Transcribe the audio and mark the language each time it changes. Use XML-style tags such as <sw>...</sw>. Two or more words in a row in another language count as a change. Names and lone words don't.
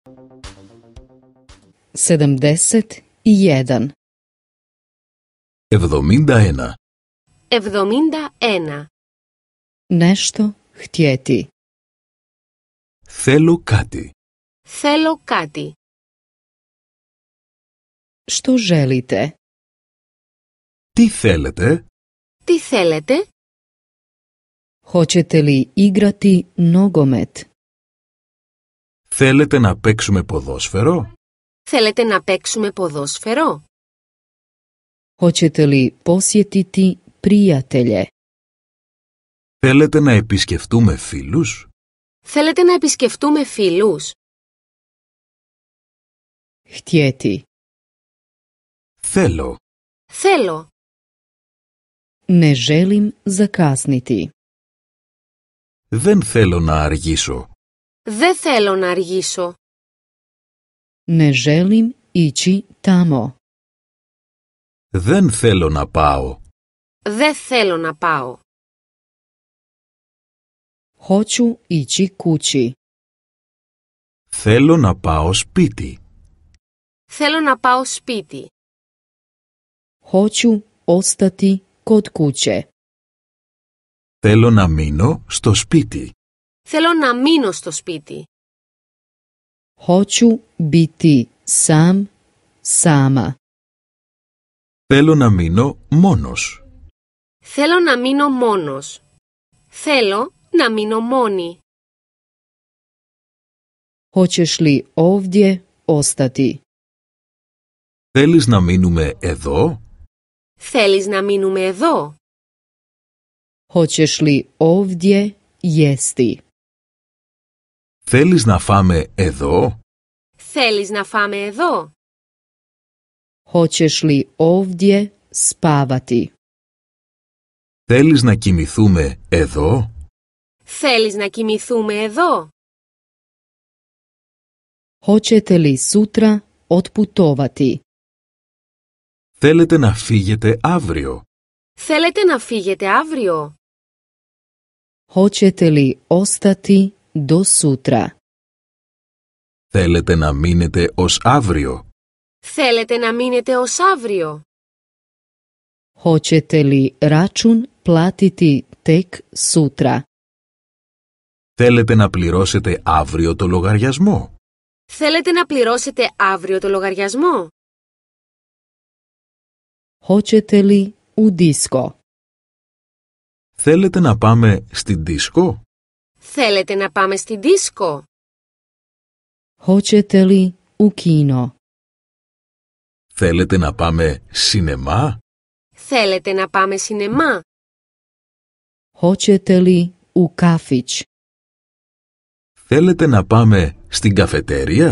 <hr>71. 71. 71. Nešto htjeti.</hr> <el>Θέλω κάτι. Θέλω κάτι.</el> <hr>Što želite?</hr> <el>Τι θέλετε? Τι θέλετε?</el> <hr>Hoćete li igrati nogomet?</hr> <el>Θέλετε να παίξουμε ποδόσφαιρο? Θέλετε να παίξουμε ποδόσφαιρο?</el> <hr>Hoćete li posjetiti prijatelje?</hr> <el>Θέλετε να επισκεφτούμε φίλους? Θέλετε να επισκεφτούμε φίλους?</el> <hr>Htjeti.</hr> <el>Θέλω. Θέλω.</el> <hr>Ne želim zakasniti.</hr> <el>Δεν θέλω να αργήσω. Δεν θέλω να αργήσω.</el> <hr>Ne želim ići tamo.</hr> <el>Δεν θέλω να πάω. Δεν θέλω να πάω.</el> <hr>Hoću ići kući.</hr> <el>Θέλω να πάω σπίτι. Θέλω να πάω σπίτι.</el> <hr>Hoću ostati kod kuće.</hr> <el>Θέλω να μείνω στο σπίτι. Θέλω να μείνω στο σπίτι.</el> <hr>Hoću biti sam, sama.</hr> <el>Θέλω να μείνω μόνος. Θέλω να μείνω μόνος. Θέλω να μείνω μόνη.</el> <hr>Hoćeš li ovdje ostati?</hr> <el>Θέλεις να μείνουμε εδώ? Θέλεις να μείνουμε εδώ?</el> <hr>Hoćeš li ovdje jesti?</hr> <el>Θέλεις να φάμε εδώ? Θέλεις να φάμε εδώ?</el> <hr>Hoćeš li ovdje spavati?</hr> <el>Θέλεις να κοιμηθούμε εδώ? Θέλεις να κοιμηθούμε εδώ?</el> <hr>Hoćete li sutra otputovati?</hr> <el>Θέλετε να φύγετε αύριο? Θέλετε να φύγετε αύριο?</el> <hr>Hoćete li ostati do sutra?</hr> <el>Θέλετε να μείνετε ως αύριο? Θέλετε να μείνετε ως αύριο?</el> <hr>Hoćete li račun platiti tek sutra?</hr> <el>Θέλετε να πληρώσετε αύριο το λογαριασμό? Θέλετε να πληρώσετε αύριο το λογαριασμό?</el> <hr>Hoćete li u disko?</hr> <el>Θέλετε να πάμε στην δίσκο? Θέλετε να πάμε στην δίσκο?</el> <hr>Hoćete li u kino?</hr> <el>Θέλετε να πάμε σινεμά? Θέλετε να πάμε σινεμά?</el> <hr>Hoćete li u kafić?</hr> <el>Θέλετε να πάμε στην καφετέρια?</el>